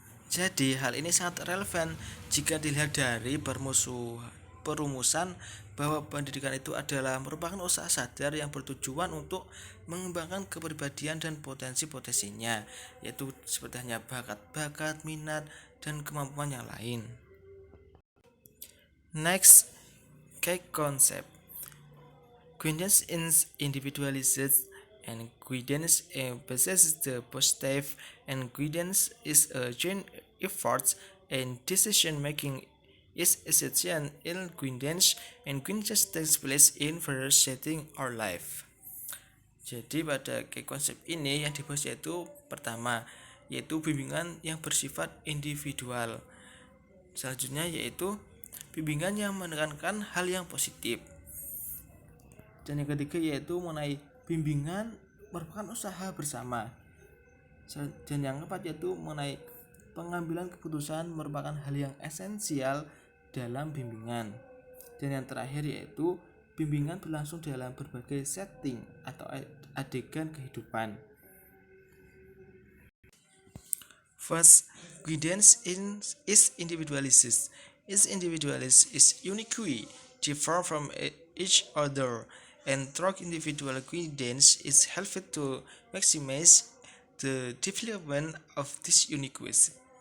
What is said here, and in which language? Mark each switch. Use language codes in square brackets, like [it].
[id] Jadi hal ini sangat relevan jika dilihat dari perumusan bahwa pendidikan itu adalah merupakan usaha sadar yang bertujuan untuk mengembangkan kepribadian dan potensi-potensinya, yaitu seperti hanya bakat-bakat, minat, dan kemampuan yang lain. [en] Next, key concept. Guidance is individualized and guidance emphasizes the positive, and guidance is a joint effort and decision making is essential in guidance, and guidance takes place in various setting our life. [id] Jadi pada konsep ini yang dibahas yaitu pertama yaitu bimbingan yang bersifat individual. Selanjutnya yaitu bimbingan yang menekankan hal yang positif. Dan yang ketiga yaitu mengenai bimbingan merupakan usaha bersama. Dan yang keempat yaitu mengenai pengambilan keputusan merupakan hal yang esensial dalam bimbingan. Dan yang terakhir yaitu bimbingan berlangsung dalam berbagai setting atau adegan kehidupan. [en] First, guidance is individualist. Its individualist is uniquely different from each other, and through individual guidance is helpful to maximize the development of this uniqueness.